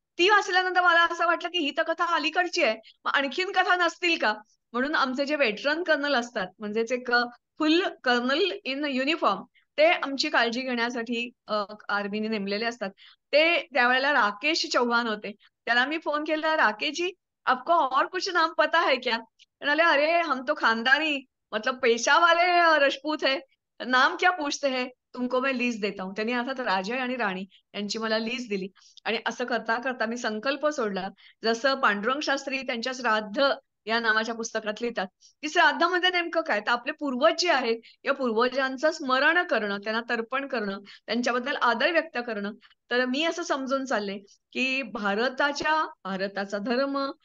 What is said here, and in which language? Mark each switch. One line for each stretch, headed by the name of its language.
Marathi: ती वाचल्यानंतर मला असं वाटलं, की ही तर कथा अलीकडची आहे. मग आणखीन कथा नसतील का? म्हणून आमचे जे वेटरन कर्नल असतात, म्हणजेच एक फुल कर्नल इन युनिफॉर्म, ते आमची काळजी घेण्यासाठी आर्मीने नेमलेले असतात. ते त्यावेळेला राकेश चौहान होते. त्याला मी फोन केला,
Hindi: "राकेश जी, आपको और कुछ नाम पता है क्या?"
Marathi: म्हणाले,
Hindi: "अरे, हम तो खानदानी मतलब पेशा वाले राजपूत है. नाम क्या पूछते हैं? तुमको मैं लीस्ट देता हूँ."
Marathi: त्यांनी अर्थात राजा आणि राणी यांची मला लीस्ट दिली आणि असं करता मी संकल्प सोडला. जसं पांडुरंग शास्त्री त्यांच्या श्राद्ध या नावाच्या पुस्तकात लिहितात, की श्राद्धामध्ये नेमकं काय? तर आपले पूर्वज जे आहेत, या पूर्वजांचं स्मरण करणं, त्यांना तर्पण करणं, त्यांच्याबद्दल आदर व्यक्त करणं. तर मी असं समजून चालले, की भारताचा धर्म,